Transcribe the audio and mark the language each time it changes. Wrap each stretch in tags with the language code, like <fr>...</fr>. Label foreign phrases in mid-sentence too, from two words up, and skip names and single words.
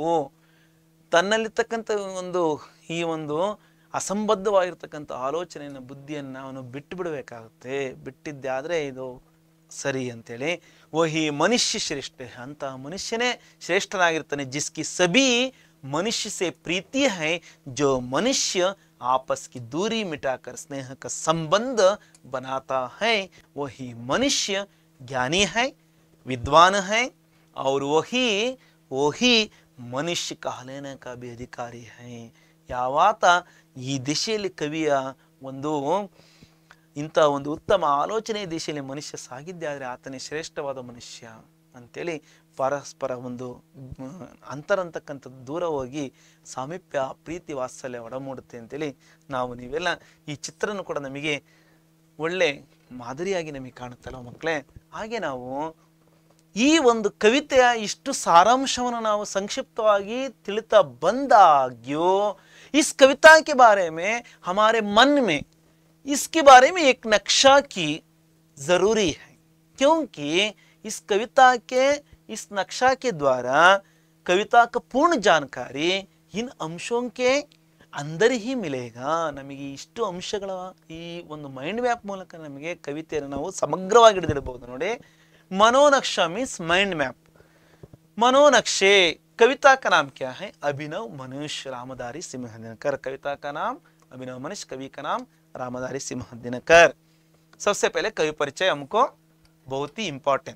<kn>ತನ್ನಲ್ಲಿರ್ತಕ್ಕಂಥ ಈ ಒಂದು ಅಸಂಬದ್ಧವಾಗಿರ್ತಕ್ಕಂಥ ಆಲೋಚನೆಯನ್ನು ಬುದ್ಧಿಯನ್ನ ಅವನು ಬಿಟ್ಟು ಬಿಡಬೇಕಾಗುತ್ತೆ. ಬಿಟ್ಟಿದ್ದಾದ್ರೆ ಇದು ಸರಿ ಅಂತೇಳಿ</kn> <hi>वही मनुष्य श्रेष्ठ,</hi> <kn>ಅಂತ ಮನುಷ್ಯನೇ ಶ್ರೇಷ್ಠನಾಗಿರ್ತಾನೆ.</kn> <hi>जिसकी सभी मनुष्य से प्रीति है, जो मनुष्य आपस की दूरी मिटाकर स्नेह का संबंध बनाता है, वही मनुष्य ज्ञानी है, विद्वान है और वही मनुष्य कहलाने का भी अधिकारी है. ಯಾವಾತ ಈ ದಿಶೆಯಲ್ಲಿ ಕವಿಯ ಇಂಥ ಒಂದು ಉತ್ತಮ ಆಲೋಚನೆ ದಿಶೆಯಲ್ಲಿ ಮನುಷ್ಯ ಸಾಗಿದ್ದೆ ಆದರೆ ಆತನೇ ಶ್ರೇಷ್ಠವಾದ ಮನುಷ್ಯ ಅಂತೇಳಿ ಪರಸ್ಪರ ಒಂದು ಅಂತರಂತಕ್ಕಂಥದ್ದು ದೂರ ಹೋಗಿ ಸಾಮೀಪ್ಯ ಪ್ರೀತಿ ವಾತ್ಸಲ್ಯ ಒಡಮೂಡುತ್ತೆ ಅಂತೇಳಿ ನೀವೆಲ್ಲ ಈ ಚಿತ್ರನೂ ಕೂಡ ನಮಗೆ ಒಳ್ಳೆ ಮಾದರಿಯಾಗಿ ನಮಗೆ ಕಾಣುತ್ತಲ್ಲ ಮಕ್ಕಳೇ.</hi> <kn>ಹಾಗೆ ನಾವು ಈ ಒಂದು ಕವಿತೆಯ ಇಷ್ಟು ಸಾರಾಂಶವನ್ನು ನಾವು ಸಂಕ್ಷಿಪ್ತವಾಗಿ ತಿಳಿತಾ ಬಂದಾಗ್ಯೂ</kn> <hi>इस कविता के बारे में हमारे मन में इसके बारे में एक नक्शा की जरूरी है, क्योंकि इस कविता के इस नक्शा के द्वारा कविता का पूर्ण जानकारी इन अंशों के अंदर ही मिलेगा.</hi> <kn>ನಮಗೆ ಇಷ್ಟು ಅಂಶಗಳ ಈ ಒಂದು</kn> <en>mind map</en> <kn>ಮೂಲಕ ನಮಗೆ ಕವಿತೆಯನ್ನು ನಾವು ಸಮಗ್ರವಾಗಿ ಹಿಡಿದಿಡಬಹುದು. ನೋಡಿ,</kn> <hi>मनोनक्शा</hi> <en>means mind map.</en> <hi>मनोनक्शे कविता का नाम क्या है? अभिनव मनुष्य रामधारी सिंह दिनकर. कविता का नाम अभिनव मनुष्य, कवि का नाम रामधारी सिंह दिनकर. सबसे पहले कवि परिचय हमको बहुत ही इंपॉर्टेंस.</hi>